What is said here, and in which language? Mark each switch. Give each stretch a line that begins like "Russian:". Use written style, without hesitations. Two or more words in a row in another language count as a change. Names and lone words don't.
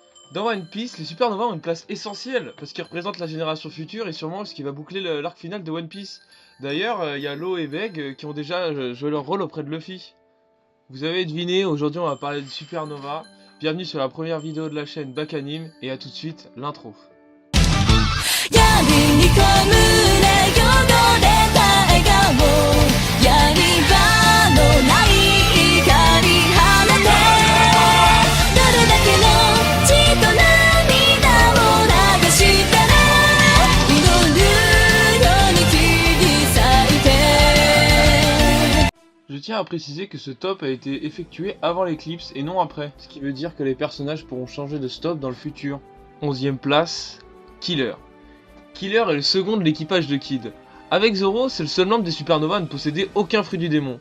French: Dans One Piece, les supernovas ont une place essentielle parce qu'ils représentent la génération future et sûrement ce qui va boucler l'arc final de One Piece. D'ailleurs, il y a Law et Veg qui ont déjà joué leur rôle auprès de Luffy. Vous avez deviné, aujourd'hui on va parler de supernova. Bienvenue sur la première vidéo de la chaîne Back Anime et à tout de suite l'intro.
Japanese: 闇にこむれ汚れた笑顔やり場のない怒り放てどれだけの血と涙を流したら祈るように切り裂いて
French: Je tiens à préciser que ce top a été effectué avant l'éclipse et non après, ce qui veut dire que les personnages pourront changer de stop dans le futur. 11ème place, Killer. Killer est le second de l'équipage de Kid. Avec Zoro, c'est le seul membre des supernovas à ne posséder aucun fruit du démon.